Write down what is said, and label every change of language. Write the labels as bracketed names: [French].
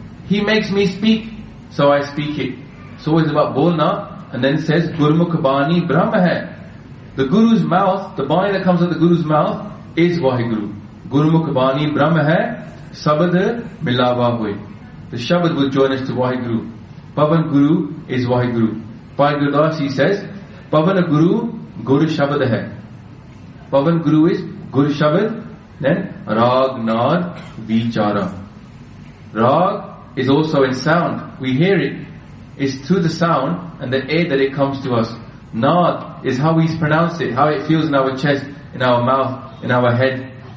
[English] He makes me speak, so I speak it. So it's about bolna, and then says, [Punjabi] Gurmukh bani brahm hai. [English] The Guru's mouth, the bani that comes out of the Guru's mouth, is Vaheguru. [Punjabi] Gurmukh bani brahm hai, sabad milava hue. [English] The shabad will join us to Vaheguru. Pavan Guru is Vaheguru. Bhai Gurdas Ji says, [Punjabi] ਪਵਨ ਗੁਰੂ, ਗੁਰੂ ਸ਼ਬਦ ਹੈ. [English] Pavan Guru is Guru Shabad, then [Punjabi] ਰਾਗ ਨਾਦ ਵਿਚਾਰਾ. [English] Rag is also in sound. We hear it. It's through the sound and the air that it comes to us. Nad is how we pronounce it, how it feels in our chest, in our mouth, in our head.